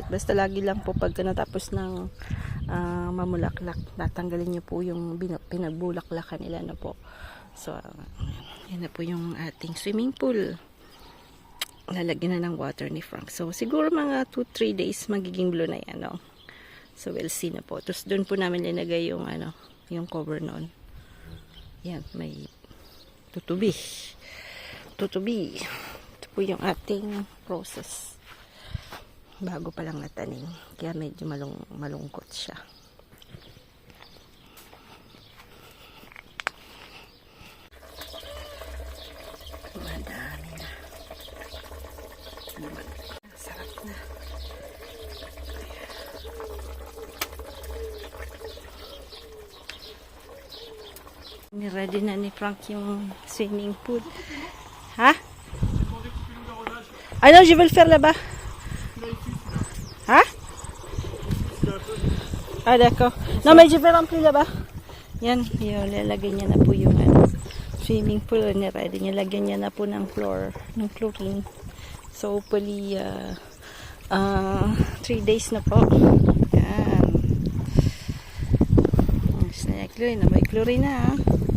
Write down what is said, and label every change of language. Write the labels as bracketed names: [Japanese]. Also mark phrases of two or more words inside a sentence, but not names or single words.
[Filipino] Basta lagi lang po pagka natapos ng mamulaklak, tatanggalin nyo po yung pinagbulaklakan nila na po. So, yan na po yung ating [English] swimming pool. [Filipino] Lalagyan na ng water ni Frank. So, siguro mga 2-3 days magiging blue na yan. So, [English] we'll see [Filipino] na po. Tapos, doon po namin linagay yung yung cover noon. Yan, may tutubi. Ito po yung ating process. Bago pa lang natanim. Kaya medyo malungkot siya. Madami na. Sarap na. Ni-ready na ni Frank yung [English] swimming pool. Ha? [French] Ah non, je vais le faire là-bas. Hein? Ah d'accord. Non mais je vais remplir là-bas. [Filipino] Yan, yun, lalagyan niya na po yung [English] swimming pool. [Filipino] Ni-ready niya, lagyan niya na po ng chlorine. [English] So hopefully [Filipino] 3 days na po. Yan. May chlorine na.